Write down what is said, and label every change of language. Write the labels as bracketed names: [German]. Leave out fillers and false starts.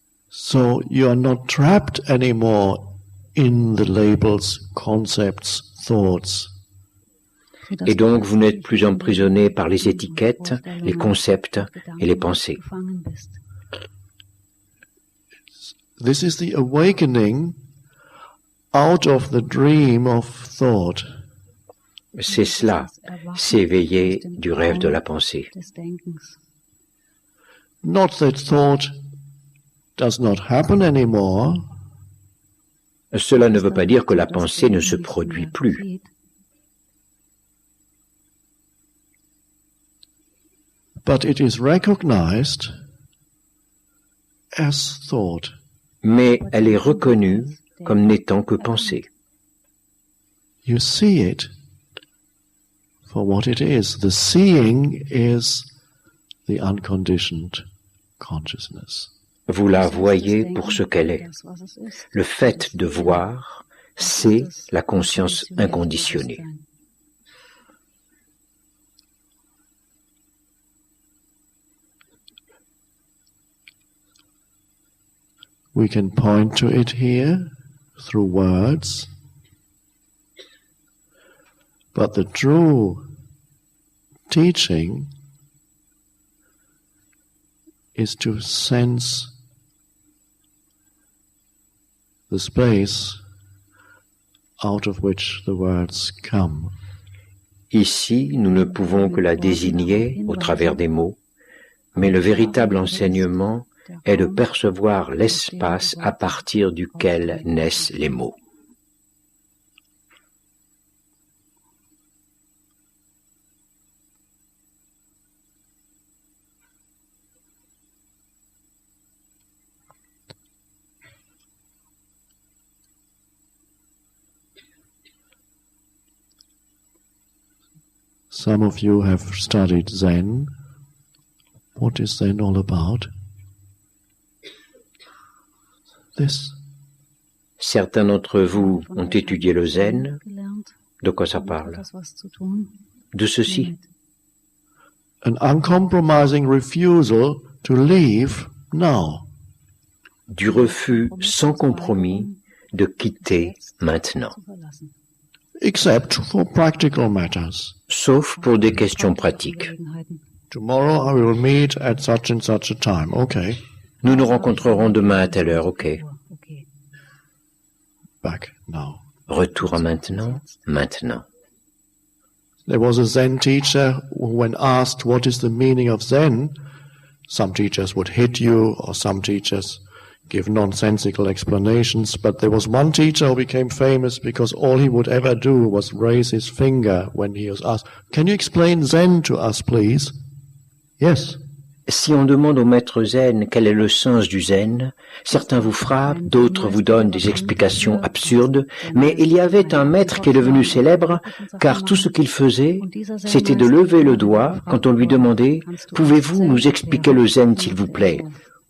[English] So you are not trapped anymore in the labels, concepts, thoughts. [French] Et donc vous n'êtes plus emprisonné par les étiquettes, les concepts et les pensées. [English] This is the awakening out of the dream of thought. [French] C'est cela, s'éveiller du rêve de la pensée. [English] Not that thought does not happen anymore. [French] Cela ne veut pas dire que la pensée ne se produit plus. [English] But it is recognized as thought. [French] Mais elle est reconnue comme n'étant que pensée. [English] You see it for what it is. The seeing is the unconditioned consciousness. [French] Vous la voyez pour ce qu'elle est. Le fait de voir, c'est la conscience inconditionnée. [English] We can point to it here through words, but the true teaching is to sense the space out of which the words come. [French] Ici, nous ne pouvons que la désigner au travers des mots, mais le véritable enseignement, est de percevoir l'espace à partir duquel naissent les mots. [English] Some of you have studied Zen. What is Zen all about? This. [French] Certains d'entre vous ont étudié le zen. De quoi ça parle? De ceci. [English] An uncompromising refusal to leave now. [French] Du refus sans compromis de quitter maintenant. [English] Except for practical matters. [French] Sauf pour des questions pratiques. [English] Tomorrow I will meet at such and such a time. Okay. [French] Nous nous rencontrerons demain à telle heure, ok. [English] Back now. [French] Retour à maintenant, maintenant. [English] There was a Zen teacher who, when asked what is the meaning of Zen, some teachers would hit you, or some teachers give nonsensical explanations, but there was one teacher who became famous because all he would ever do was raise his finger when he was asked, "Can you explain Zen to us, please?" Yes. [French] Si on demande au maître zen quel est le sens du zen, certains vous frappent, d'autres vous donnent des explications absurdes, mais il y avait un maître qui est devenu célèbre, car tout ce qu'il faisait, c'était de lever le doigt quand on lui demandait « Pouvez-vous nous expliquer le zen, s'il vous plaît ?»